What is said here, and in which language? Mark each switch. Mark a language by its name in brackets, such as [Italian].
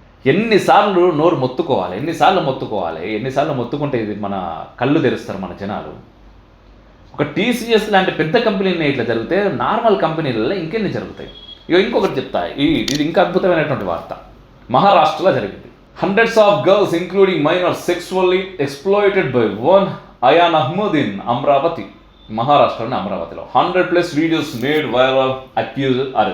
[Telugu] ఎన్నిసార్లు నోరు మొత్తుకోవాలి, ఎన్నిసార్లు మొత్తుకుంటే ఇది మన కళ్ళు తెరుస్తారు మన జనాలు. ఒక టీసీఎస్ లాంటి పెద్ద కంపెనీని ఇట్లా జరిగితే నార్మల్ కంపెనీలలో ఇంకెన్ని జరుగుతాయి. ఇంకొకటి చెప్తా, ఇది ఇంకా అద్భుతమైనటువంటి వార్త. మహారాష్ట్రలో జరిగింది. [English] Hundreds of girls including minors sexually exploited by one Ayan Ahmed in Amravati. [Telugu] మహారాష్ట్రలోని అమరావతిలో [English] 100+ videos made viral, accused.